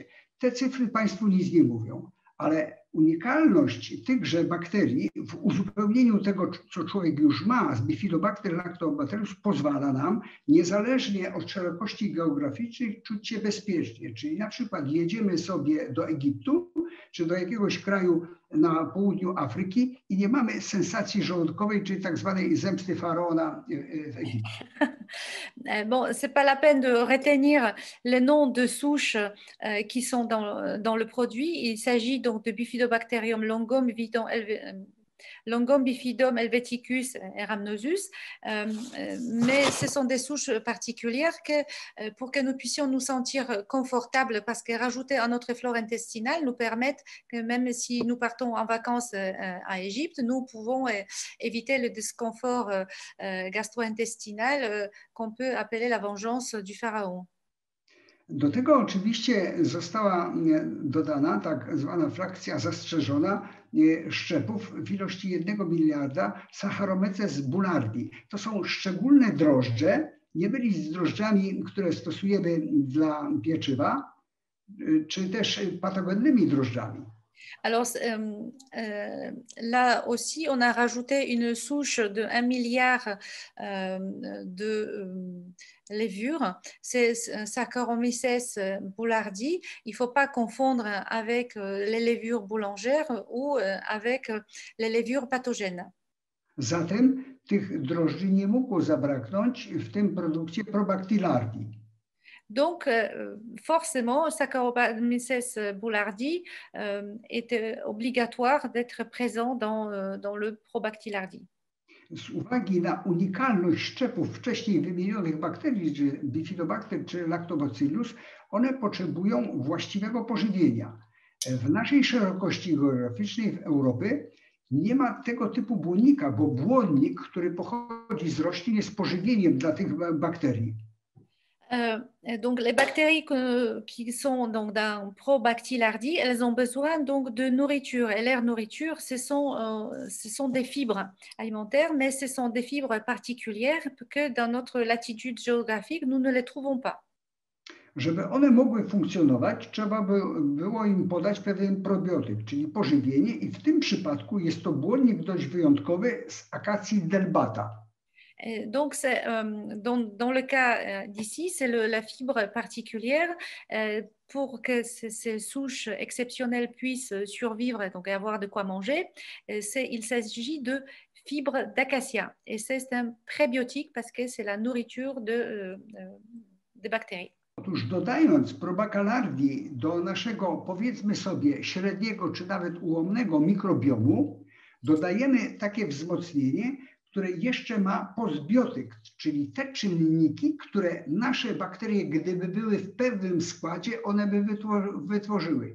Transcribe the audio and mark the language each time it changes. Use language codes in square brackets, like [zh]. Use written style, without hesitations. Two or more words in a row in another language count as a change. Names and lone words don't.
[pl] Te cyfry Państwu nic nie mówią, ale unikalność tychże bakterii w uzupełnieniu tego, co człowiek już ma z Bifidobacter lactobacillus pozwala nam, niezależnie od szerokości geograficznej, czuć się bezpiecznie. Czyli na przykład jedziemy sobie do Egiptu, czy do jakiegoś kraju na południu Afryki i nie mamy sensacji żołądkowej, czyli tak zwanej zemsty faraona w Egipcie. [fr] Bon, c'est pas la peine de retenir les noms de souches qui sont dans le produit. Il s'agit donc de Bifidobacterium longum bifidum helveticus et rhamnosus, mais ce sont des souches particulières pour que nous puissions nous sentir confortables, parce que rajouter à notre flore intestinale nous permettent que même si nous partons en vacances à Égypte, nous pouvons éviter le disconfort gastro-intestinal qu'on peut appeler la vengeance du pharaon. [pl] Do tego oczywiście została dodana tak zwana frakcja zastrzeżona szczepów w ilości 1 miliarda Saccharomyces boulardii. To są szczególne drożdże, nie byli z drożdżami, które stosujemy dla pieczywa, czy też patogennymi drożdżami. [fr] Alors là aussi, on a rajouté une souche de 1 milliard de levures. C'est Saccharomyces boulardii. Il ne faut pas confondre avec les levures boulangères ou avec les levures pathogènes. [pl] Zatem tych drożdży nie mogło zabraknąć w tym produkcie Probactylardii. [fr] Donc, forcément, Saccharomyces boulardii est obligatoire d'être présent dans le Probactylardii. [pl] Z uwagi na unikalność szczepów wcześniej wymienionych bakterii, czy Bifidobacter czy Lactobacillus, one potrzebują właściwego pożywienia. W naszej szerokości geograficznej w Europie nie ma tego typu błonnika, bo błonnik, który pochodzi z roślin, jest pożywieniem dla tych bakterii. [fr] Donc les bactéries qui sont donc dans Probactylardie, elles ont besoin donc de nourriture. Et leur nourriture, ce sont des fibres alimentaires, mais ce sont des fibres particulières que dans notre latitude géographique, nous ne les trouvons pas. [pl] Żeby one mogły funkcjonować, trzeba było im podać pewien probiotyk, czyli pożywienie, i w tym przypadku jest to błonnik dość wyjątkowy z akacji delbata. [fr] Donc, dans le cas d'ici, c'est la fibre particulière pour que ces souches exceptionnelles puissent survivre donc, et avoir de quoi manger. Il s'agit de fibre d'acacia. Et c'est un prébiotique parce que c'est la nourriture des bactéries. [pl] Otóż dodając Probactylardii do naszego, powiedzmy sobie, średniego czy nawet ułomnego mikrobiomu, dodajemy takie wzmocnienie, które jeszcze ma postbiotyk, czyli te czynniki, które nasze bakterie, gdyby były w pewnym składzie, one by wytworzyły.